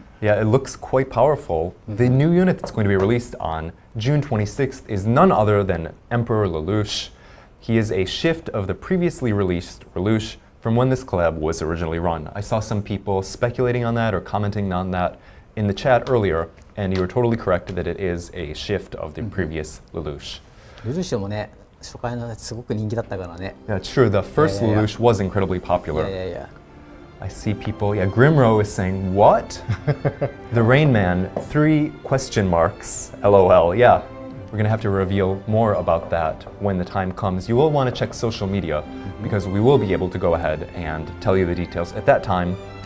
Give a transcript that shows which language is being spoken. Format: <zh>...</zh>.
<en>Yeah, it looks quite powerful. The new unit that's going to be released on June 26th is none other than Emperor Lelouch. He is a shift of the previously released Lelouch from when this collab was originally run. I saw some people speculating on that or commenting on that in the chat earlier, and you were totally correct that it is a shift of the previous Lelouch.</en> <ja>ルルシュもね、初回のすごく人気だったからね。</ja> <en>Yeah, it's true. The first Yeah, yeah, yeah. Lelouch was incredibly popular. Yeah. I see people, Grimro is saying, what? The Rain Man, 3 question marks, LOL. Yeah, we're gonna have to reveal more about that when the time comes. You will wanna check social media because we will be able to go ahead and tell you the details at that time.</en>